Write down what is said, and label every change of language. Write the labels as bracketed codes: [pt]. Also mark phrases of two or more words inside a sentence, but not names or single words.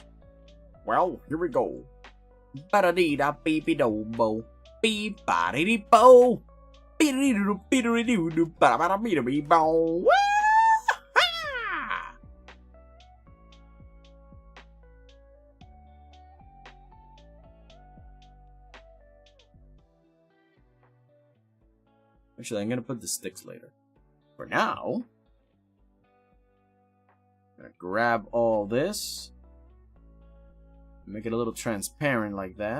[en] Well, here we go. Ba-da-dee-da beep-be-do-bo. Beep-ba-dee-dee-bo. Beep-a-dee-doo-doo-doo-doo-doo. Ba-da-ba-da-bee-da-bee-bo. Wah-ha! Actually, I'm gonna put the sticks later. For now, I'm gonna grab all this, make it a little transparent like that.